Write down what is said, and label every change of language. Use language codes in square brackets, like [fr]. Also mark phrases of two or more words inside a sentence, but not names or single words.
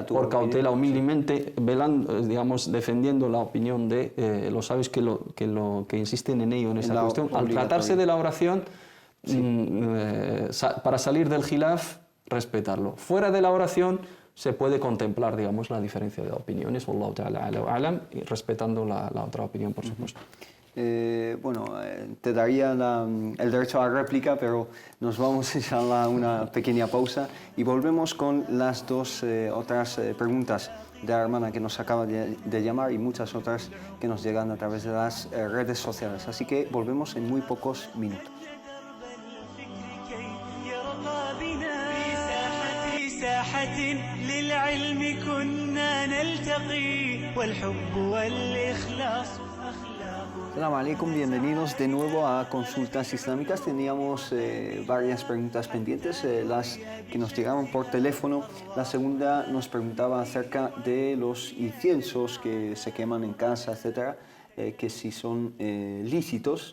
[es] por cautela, humildemente, digamos, defendiendo la opinión de los sabios que insisten en ello, en esa cuestión. Al tratarse de la oración, para salir del khilaf, respetarlo. Fuera de la oración, se puede contemplar, digamos, la diferencia de opiniones, [ar] والله تعالى أعلم, [es] y respetando la otra opinión, por supuesto. Te daría el derecho a la réplica, pero nos vamos inshallah a una pequeña pausa y volvemos con las dos otras preguntas de la hermana que nos acaba de llamar y muchas otras que nos llegan a través de las redes sociales. Así que volvemos en muy pocos minutos. [ar] ساحة للعلم كنا نلتقي والحب والإخلاص أخلاق. السلام عليكم, [es] bienvenidos de nuevo a Consultas Islámicas. Teníamos varias preguntas pendientes, las que nos llegaron por teléfono. La segunda nos preguntaba acerca de los inciensos que se queman en casa, etcétera, que si son lícitos.